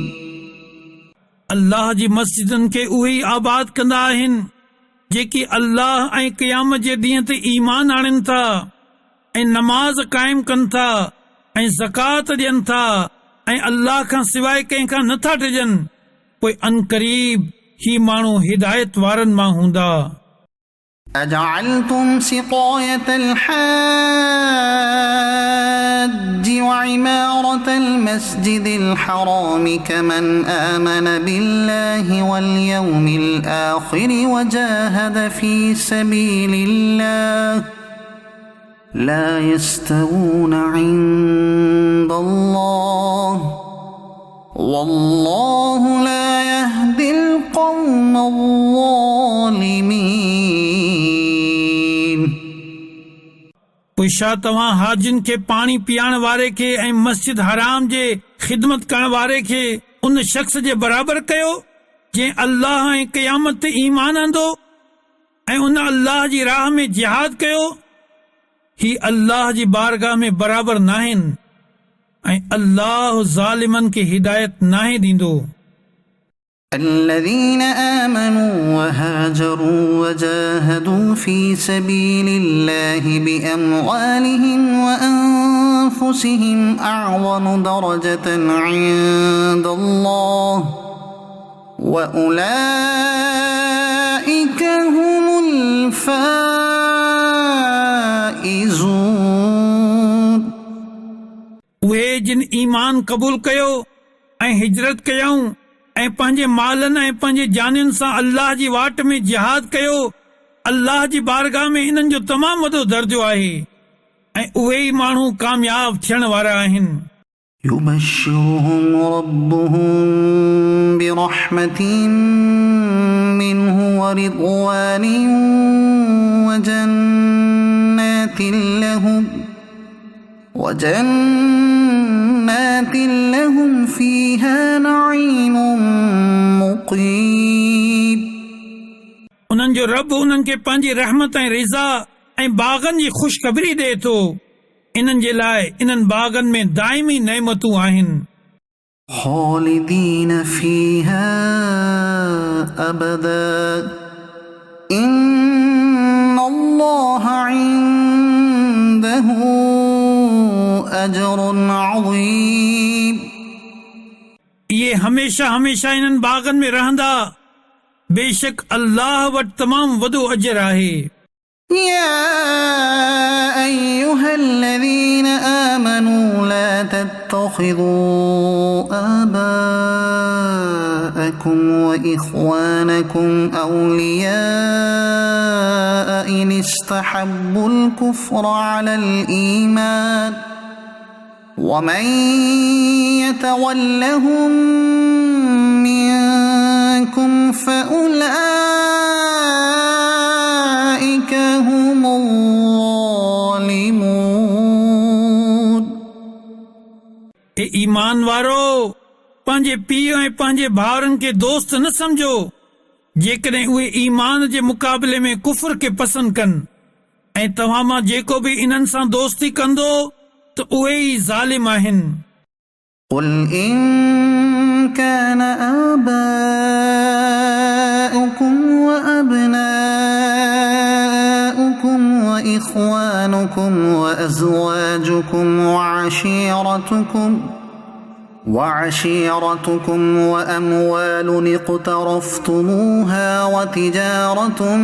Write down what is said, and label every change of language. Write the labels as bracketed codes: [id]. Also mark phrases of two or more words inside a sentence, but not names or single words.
[sd] अल्लाह जी मस्जिदनि खे उहे ई आबाद कंदा आहिनि जेकी अल्लाह ऐं क़यामत जे ॾींहं ते ईमान आणनि था ऐं नमाज़ क़ाइमु कनि था ऐं ज़कात ॾियनि था ऐं अल्लाह खां सवाइ कंहिंखां नथा टिजनि, पोइ अनक़रीब ही माण्हू हिदायत वारनि मां हूंदा। [ar] أجعلتم سقاية الحاج وعمارة المسجد الحرام كمن آمن بالله واليوم الآخر وجاهد في سبيل الله لا يستوون عند الله والله لا يهدي القوم الظالمين। [sd] पोइ छा तव्हां हाजिन खे पाणी पीआरण वारे खे ऐं मस्जिद हराम जे ख़िदमत करण वारे खे उन शख़्स जे बराबर कयो जंहिं अल्लाह ऐं क़यामत ते ईमान आंदो ऐं उन अल्लाह जी राह में जिहाद कयो? ही अल्लाह जी बारगाह में बराबर नाहिनि ऐं अल्लाह ज़ालिमनि खे हिदायत नाहे ॾींदो। [ar] الذين آمنوا وهاجروا وجاهدوا في سبيل الله بأموالهم وأنفسهم أعظم درجة عند الله وأولئك هم الفائزون. [sd] उहे जिन ईमान क़बूल कयो ऐं हिजरत कयऊं ऐं पंहिंजे मालनि ऐं पंहिंजे जानियुनि सां अल्लाह जी वाट में जिहाद कयो, अल्लाह जी बारगाह में इन्हनि जो तमामु वॾो दर्जो आहे ऐं उहे ई माण्हू कामयाब थियण वारा आहिनि. [ar] يبشرهم ربهم برحمة منه ورضوان وجنات لهم فيها نعيم مقيم. [sd] उन्हनि जो रब उन्हनि खे पंहिंजी रहमत ऐं रिज़ा ऐं बाग़नि जी ख़ुशख़बरी ॾिए थो. इन्हनि जे लाइ इन्हनि बाग़नि में दाइमी नेमतूं आहिनि. [ar] خالدين فيها أبدا إن الله عنده أجر عظيم. [sd] इहे हमेशा हमेशा इन्हनि बाग़नि में रहंदा. बेशक अल्लाह वटि तमामु वॾो अजर आहे. [ar] يا أيها الذين آمنوا لا تتخذوا آباءكم وإخوانكم أولياء إن استحبوا الكفر على الإيمان ومن يتولهم منكم فأولئك هم الظالمون. [sd] ए ईमान वारो, पंहिंजे पीउ ऐं पंहिंजे भाउरनि खे दोस्त न समझो जेकॾहिं उहे ईमान जे मुक़ाबले में कुफर खे पसंदि कनि ऐं तव्हां मां जेको बि इन्हनि सां दोस्ती कंदो त उहे ई ज़ालिम आहिनि. [ar] قل إن كان آباؤكم وأبناؤكم وإخوانكم وأزواجكم وعشيرتكم وأموال اقترفتموها وتجارة